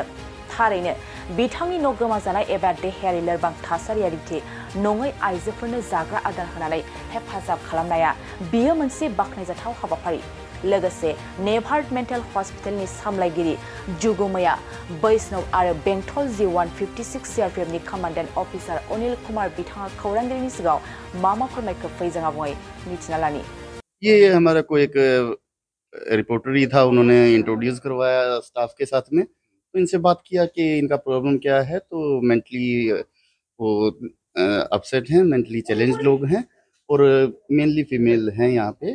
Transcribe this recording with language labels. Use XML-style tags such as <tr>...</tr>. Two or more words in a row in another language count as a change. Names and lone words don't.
<brx>थारैनो बिथांनि न' गोमाजानाय एबा देहायारि लोरबां थासारियारि नङै आइजोफोरनो जाग्रा आदार होनानै हेफाजाब खालामनाया बियो मोनसे बाखनायजाथाव हाबाफारि। लोगोसे नेभार्ट मेन्टेल हस्पिटालनि सामलायगिरि जुगुमैया बैष्णव आरो बेंटल G156 CRPFनि</brx> <en>commandant officer</en> <brx>अनिल कुमार बिथाङा खौरांगिरिनि सिगाङाव मा फोरमायखो फैजों आबुङै मिथिना लानि।</brx> <hi>ये हमारा को एक रिपोर्टर ही था, उन्होंने इंट्रोड्यूस करवाया स्टाफ के साथ में, तो इनसे बात किया कि इनका प्रॉब्लम क्या है। तो मेंटली वो अपसेट हैं,</hi> <en>mentally challenge</en> <hi>लोग हैं और मेनली फीमेल हैं यहाँ पे।</hi>